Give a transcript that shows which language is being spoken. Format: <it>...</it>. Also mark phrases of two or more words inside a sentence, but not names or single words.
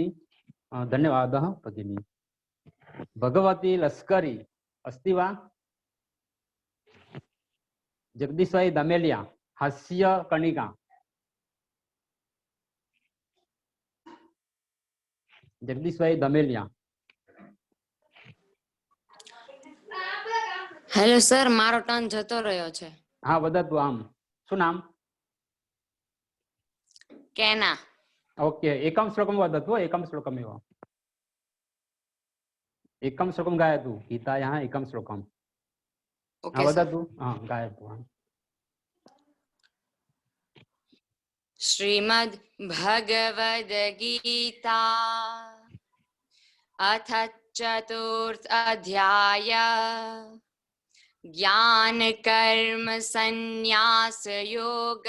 <sa>धन्यवादः भगिनी। भगवती लस्करी अस्ति वा? जगदीश दमेलिया, हास्य कणिका।</sa> <gu>જગદીશભાઈ દમેલિયા. હેલો સર, મારો ટર્ન જતો રહ્યો છે. હા</gu> <sa>वदतु आम.</sa> <gu>શું નામ? કેના.</gu> <sa>ओके एकम श्लोकम वदतु एकम श्लोकमेव एकम श्लोकम गायतु गीतायाः एकम श्लोकम</sa> <en>OK sir.</en> <sa>वदतु गायतु श्रीमद् भगवद गीता अथ चतुर्थ अध्याय ज्ञान कर्म संन्यास योग.</sa>